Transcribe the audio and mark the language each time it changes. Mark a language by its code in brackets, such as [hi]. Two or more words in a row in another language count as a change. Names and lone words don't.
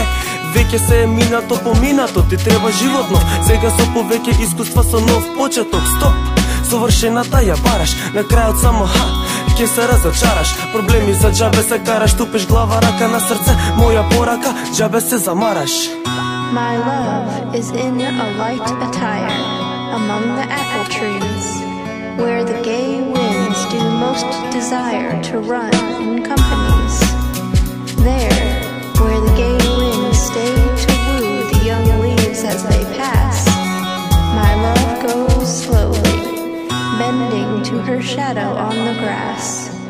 [mk] Веќе се е минато поминато, ти треба животно, сега со повеќе искуства, со нов почеток. Стоп, совршената ја бараш, на крајот само ќе се разочараш. Проблеми за џабе се караш, тупиш глава, рака на срце, моја порака, џабе се замараш. [en] My love is in a light attire among the apple trees, where the gay winds do most desire to run in companies. There, where the gay winds stay to woo the young leaves as they pass, my love goes slowly, bending to her shadow on the grass.